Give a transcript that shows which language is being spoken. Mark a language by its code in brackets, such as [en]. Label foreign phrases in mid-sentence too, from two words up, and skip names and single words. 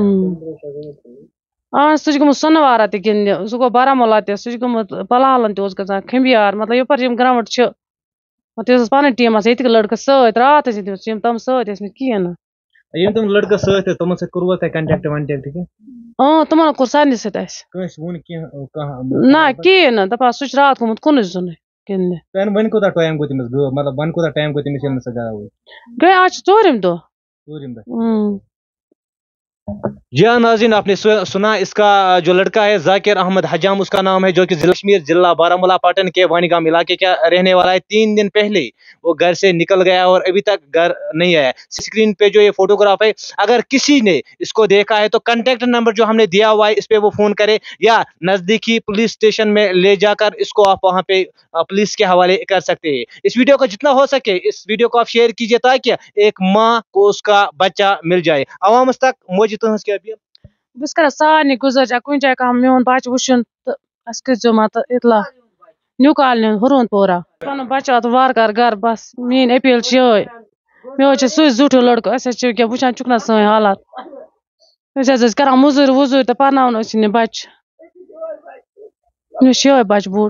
[ks] سُہ چھُ گوٚمُت سۄنہٕ وارا تہِ گِنٛدنہِ سُہ گوٚو بارہمولہ تہِ سُہ چھُ گوٚمُت پَلہالَن تہِ اوس گژھان کھِمبیار مطلب یَپٲرۍ یِم گرٛاوُنٛڈ چھِ تٔمِس ٲس پَنٕنۍ ٹیٖم آسان ییٚتِکۍ لٔڑکہٕ سۭتۍ راتھ ٲسۍ تٔمِس یِم تِم سۭتۍ ٲسۍ نہٕ کِہیٖنۍ نہٕ یِم تِم لٔڑکہٕ سۭتۍ ٲسۍ تِمن سۭتۍ کوٚروٕ تۄہہِ کنٹیکٹ وَنٹیکٹ کینٛہہ تِمن کوٚر سارنٕے سۭتۍ اَسہِ کٲنٛسہِ ووٚن کینٛہہ کانٛہہ نہ کِہیٖنۍ نہٕ دَپان سُہ چھُ راتھ گوٚمُت کُنُے زوٚنُے گِنٛدنہِ وۄنۍ کوٗتاہ ٹایم گوٚو تٔمِس مطلب وۄنۍ کوٗتاہ ٹایم گوٚو تٔمِس ییٚلہِ نہٕ سۄ گرا وٲژ گٔے آز چھُ ژوٗرِم دۄہ [ur] جی ہاں ناظرین آپ نے سنا اس کا جو لڑکا ہے ذاکر احمد حجام اس کا نام ہے جو کہ ضلع کشمیر ضلع بارہمولہ پاٹن کے وانیگام علاقے کا رہنے والا ہے 3 دن پہلے وہ گھر سے نکل گیا اور ابھی تک گھر نہیں آیا اسکرین پہ جو یہ فوٹوگراف ہے اگر کسی نے اس کو دیکھا ہے تو کانٹیکٹ نمبر جو ہم نے دیا ہوا ہے اس پہ وہ فون کرے یا نزدیکی پولیس اسٹیشن میں لے جا کر اس کو آپ وہاں پہ پولیس کے حوالے کر سکتے ہیں اس ویڈیو کو جتنا ہو سکے اس ویڈیو کو آپ شیئر کیجیے تاکہ ایک ماں کو اس کا بچہ مل جائے عوامس تک موجود کیا [ks] بہٕ چھَس کران سارنٕے گُزٲرِش کُنہِ جایہِ کانٛہہ میون بَچہٕ وٕچھُن تہٕ اَسہِ کٔرۍزیو مان ژٕ اطلاع نیوٗ کالنی ہُروٗن پورہ پَنُن بَچہٕ واتہِ وارٕ کارٕ گرٕ بَس میٛٲنۍ أپیٖل چھِ یِہوٚے مےٚ حظ چھُ سُے زیُٹھُے لٔڑکہٕ أسۍ حظ چھِ ییٚکیٛاہ وٕچھان چھُکھ نہ سٲنۍ حالات أسۍ حظ ٲسۍ کران موٚزوٗرۍ ووٚزوٗرۍ تہٕ پَرناوان ٲسۍ یہِ بَچہٕ مےٚ چھُ یِہوٚے بَچہٕ بوٚڑ